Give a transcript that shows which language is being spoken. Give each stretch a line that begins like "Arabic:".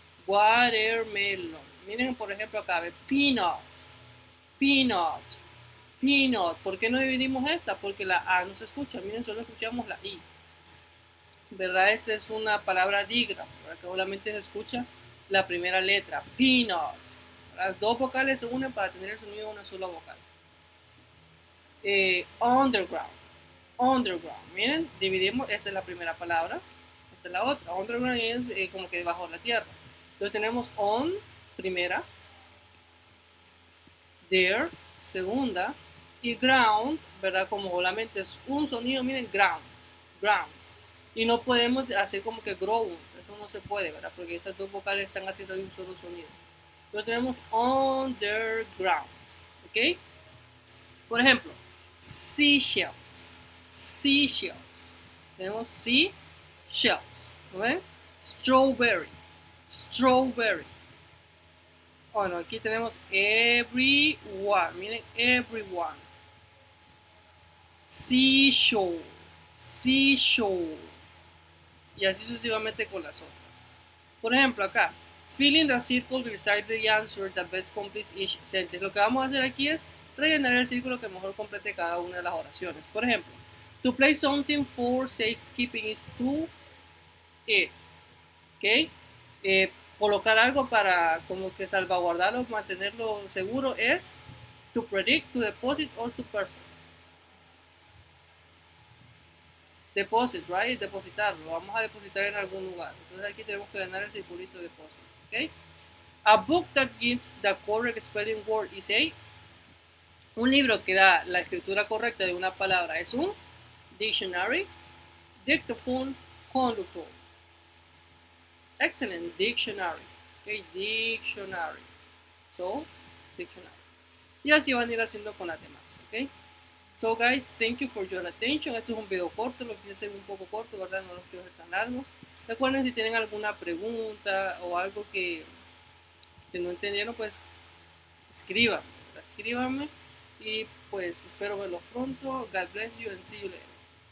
Spanish: Watermelon, miren por ejemplo acá, peanut, peanut, peanut. ¿Por qué no dividimos esta? Porque la A no se escucha, miren, solo escuchamos la I. ¿Verdad? Esta es una palabra dígrafo, que solamente se escucha la primera letra, peanut. Las dos vocales se unen para tener el sonido de una sola vocal.
English: Underground, underground.
Spanish: Miren, dividimos, esta es la primera palabra, esta es la otra. Underground es como que debajo de la tierra. Entonces tenemos on, primera, there, segunda, y ground, ¿verdad? Como solamente es un sonido, miren, ground, ground. Y no podemos hacer como que ground, eso no se puede, ¿verdad? Porque esas dos vocales están haciendo un solo sonido. Entonces tenemos underground, ¿ok? Por ejemplo, seashells, seashells.
English: Tenemos seashells, ¿no ven? Strawberry, strawberry.
Spanish: Bueno, aquí tenemos everyone, miren, everyone. Seashore, seashore. Y así sucesivamente con las otras. Por ejemplo, acá,
English: Fill in the circle beside the answer that best completes each sentence.
Spanish: Lo que vamos a hacer aquí es rellenar el círculo que mejor complete cada una de las oraciones.
English: Por ejemplo, to play something for safekeeping is to it.
Spanish: ¿Ok? Colocar algo para como que salvaguardarlo, mantenerlo seguro es
English: to predict, to deposit or to perfect. Deposit, right?
Spanish: Depositarlo. Lo vamos a depositar en algún lugar. Entonces aquí tenemos que ganar el circulito de deposit. ¿Ok?
English: A book that gives the correct spelling word is a.
Spanish: Un libro que da la escritura correcta de una palabra es un dictionary, dictaphone, conductor.
English: Excellent, dictionary. Okay, dictionary. So, dictionary.
Spanish: Y así van a ir haciendo con las demás. Okay.
English: So guys, thank you for your attention.
Spanish: Esto es un video corto, lo quise hacer un poco corto, ¿verdad? No los quiero hacer tan largos. Recuerden si tienen alguna pregunta o algo que no entendieron, pues escríbanme y pues espero verlos pronto.
English: God bless you and see you later.